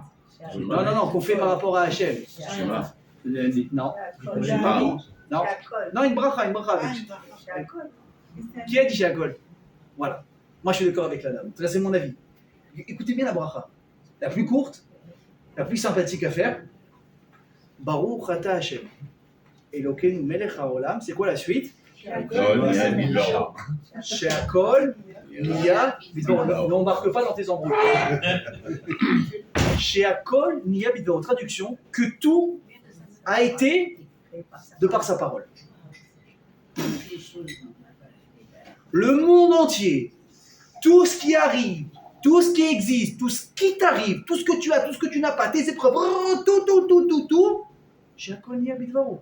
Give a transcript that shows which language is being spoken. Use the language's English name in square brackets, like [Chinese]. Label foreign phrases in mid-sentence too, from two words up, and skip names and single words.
[French] Non, qu'on fait par rapport à Hachem. Non. Non, une bracha avec. Qui a dit Sheakol? Voilà. Moi je suis d'accord avec la dame. Ça c'est mon avis. Écoutez bien la bracha. La plus courte, la plus sympathique à faire. [Hebrew] ברוך אתה השם. אלוקינו מלך העולם. [French] C'est quoi la suite? [Hebrew] שהכל נהיה בדברו. [French] Ne marque pas dans tes embrouilles. [Hebrew] שהכל נהיה בדברו. [French] Traduction, que tout a été de par sa parole. Le monde entier, tout ce qui arrive, tout ce qui existe, tout ce qui t'arrive, tout ce que tu as, tout ce que tu n'as pas, tes épreuves, tout, [Hebrew] שהכל נהיה בדברו.